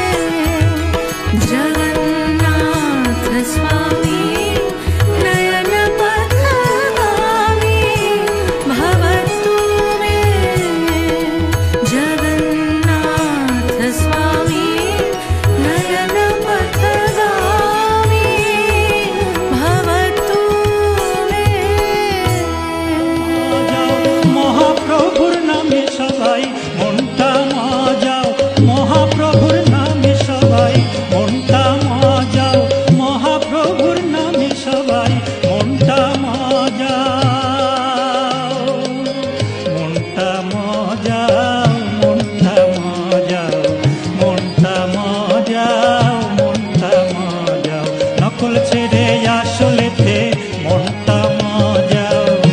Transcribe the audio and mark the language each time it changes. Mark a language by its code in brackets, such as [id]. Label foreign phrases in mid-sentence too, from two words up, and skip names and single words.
[sa] जगन्नाथ स्वामी नयन पथगामी भवतु मे। जगन्नाथ स्वामी नयन पथगामी भवतु मे। [bn] মহাপ্রভুর নামে সবাই মনটা মজাও, মহাপ্রভুর নামে সবাই মনটা মজাও, মহাপ্রভুর নামে সবাই মনটা মজাও, মনটা মজাও, মনটা মজাও, মনটা মজাও, মনটা মজাও, নকল ছেড়ে আসলেতে মনটা মজাও।